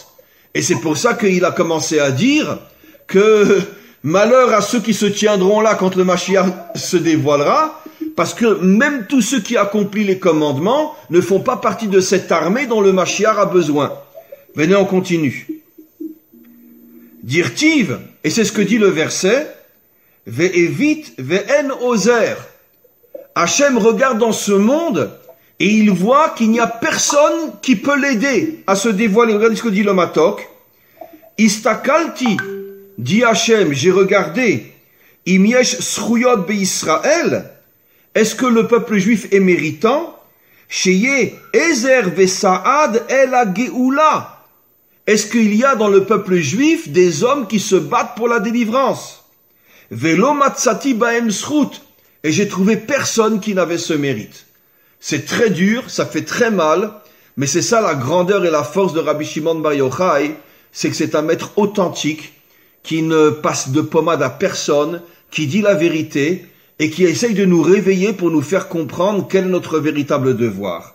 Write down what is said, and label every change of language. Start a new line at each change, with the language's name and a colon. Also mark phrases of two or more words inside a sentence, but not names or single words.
French: Et c'est pour ça qu'il a commencé à dire que malheur à ceux qui se tiendront là quand le Mashiach se dévoilera, parce que même tous ceux qui accomplissent les commandements ne font pas partie de cette armée dont le Mashiach a besoin. Venez, on continue. Dirtiv, et c'est ce que dit le verset,
Hebrew: ואביט ואין עוזר.
French: Hachem regarde dans ce monde et il voit qu'il n'y a personne qui peut l'aider à se dévoiler. Regardez ce que dit le Matok. Istakalti, dit Hachem, j'ai regardé,
Hebrew: אם יש זכיות בישראל,
French: est-ce que le peuple juif est méritant?
Hebrew: שיהיה עזר וסעד אל הגאולה.
French: Est-ce qu'il y a dans le peuple juif des hommes qui se battent pour la délivrance?
Hebrew: ולא מצאתי בהם זכות.
French: Et j'ai trouvé personne qui n'avait ce mérite. C'est très dur, ça fait très mal, mais c'est ça la grandeur et la force de Rabbi Shimon Bar Yochai, c'est que c'est un maître authentique, qui ne passe de pommade à personne, qui dit la vérité, et qui essaye de nous réveiller pour nous faire comprendre quel est notre véritable devoir.